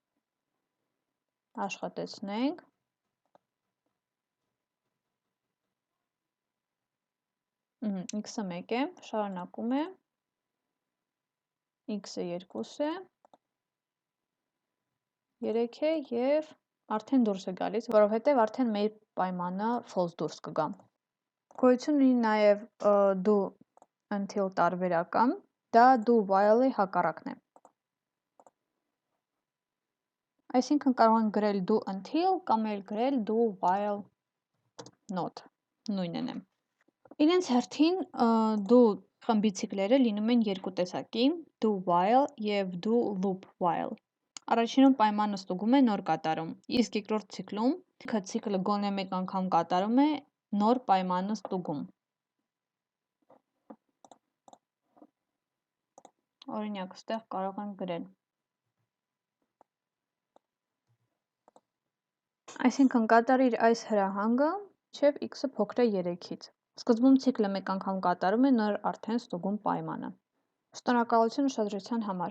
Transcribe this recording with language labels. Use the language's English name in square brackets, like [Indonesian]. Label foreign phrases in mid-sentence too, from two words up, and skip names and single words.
[Armenian] Աշխատեցնենք։ X-ը 1 է, շարունակում է, x-ը 2 է, 3 է և արդեն դուրս է գալիս, որովհետև արդեն մեր պայմանը false դուրս կգա։ Գոյություն ունի նաև [English] do until [Armenian] տարբերական, դա [English] do while- [Armenian] ի հակառակն է։ Այսինքն կարող ենք գրել [English] do until [Armenian] կամ էլ գրել [English] do while not, [Armenian] նույնն է։ Իրենց հերթին do խմբի ցիկլերը լինում են երկու տեսակի՝ [English] do while [Armenian] և [English] do loop while։ [Armenian] Առաջինում պայմանը ստուգում է նոր կատարում, իսկ երկրորդ ցիկլում ցիկլը գոնե մեկ անգամ կատարում է նոր պայմանը ստուգում։ Օրինակ, ստեղ կարող ենք գրել։ Այսինքն կատարիր այս հրահանգը, մինչև x-ը փոքր է 3-ից։ Սկզբում ցիկլը մեկ անգամ կատարում է նոր արդեն ստուգում պայմանը։ Շնորհակալություն ուշադրության համար։